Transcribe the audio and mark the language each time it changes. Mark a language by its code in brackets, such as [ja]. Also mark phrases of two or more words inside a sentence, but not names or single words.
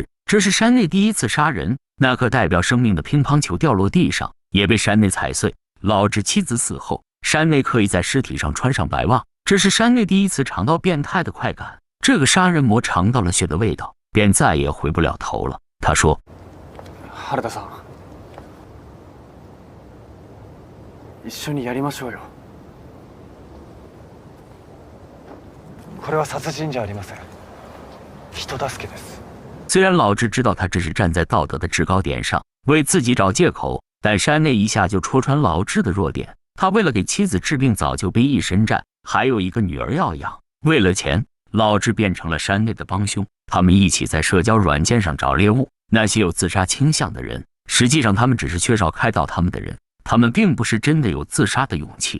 [zh] 这是山内第一次杀人，那颗代表生命的乒乓球掉落地上，也被山内踩碎。老志妻子死后，山内刻意在尸体上穿上白袜，这是山内第一次尝到变态的快感。这个杀人魔尝到了血的味道，便再也回不了头了。他说：“ [ja] 原田さん、一緒にやりましょうよ。これは殺人じゃありません。人助けです。” [zh] 虽然老志知道他这是站在道德的制高点上为自己找借口，但山内一下就戳穿老志的弱点。他为了给妻子治病，早就背义深战，还有一个女儿要养。为了钱，老志变成了山内的帮凶。他们一起在社交软件上找猎物，那些有自杀倾向的人，实际上他们只是缺少开导他们的人，他们并不是真的有自杀的勇气。